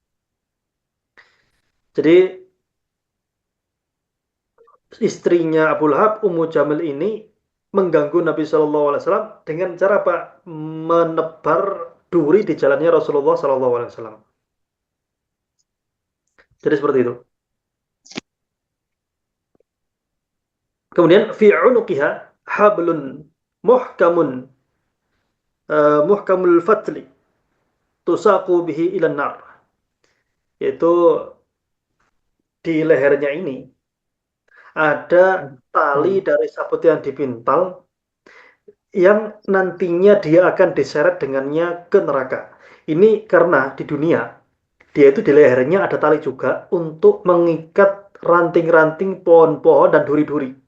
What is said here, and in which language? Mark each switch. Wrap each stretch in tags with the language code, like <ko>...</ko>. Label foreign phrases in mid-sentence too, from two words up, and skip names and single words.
<id>Jadi istrinya Abu Lahab, Ummu Jamil ini mengganggu Nabi</id> <ar>صلى الله عليه وسلم</ar> <id>dengan cara apa? Menebar duri di jalannya Rasulullah</id> <ar>صلى الله عليه وسلم.</ar> <id>Jadi seperti itu. Kemudian</id> <ar>في عنقها حبل محكم محكم الفتل تساق به إلى النار.</ar> <id>Yaitu di lehernya ini ada tali dari sabut yang dipintal yang nantinya dia akan diseret dengannya ke neraka. Ini karena di dunia dia itu di lehernya ada tali juga untuk mengikat ranting-ranting pohon-pohon dan duri-duri.</id>